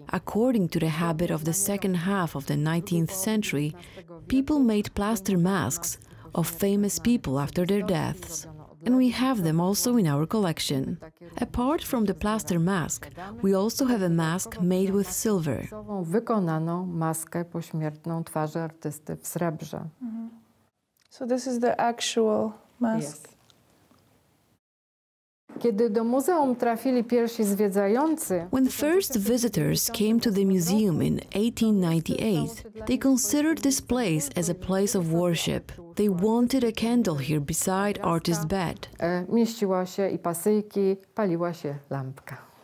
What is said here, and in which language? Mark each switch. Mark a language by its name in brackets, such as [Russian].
[English] According to the habit of the second half of the 19th century, people made plaster masks of famous people after their deaths. And we have them also in our collection. Apart from the plaster mask, we also have a mask made with silver. [Polish] Wykonaną maskę pośmiertną twarzy artysty w srebrze. [English] So this is the actual mask. Yes. [Polish] Kiedy do muzeum trafili pierwsi zwiedzający, [English] when first visitors came to the museum in 1898, they considered this place as a place of worship. They wanted a candle here beside artist's bed. [Polish] Mieściła się i pasyjki, paliła się lampka.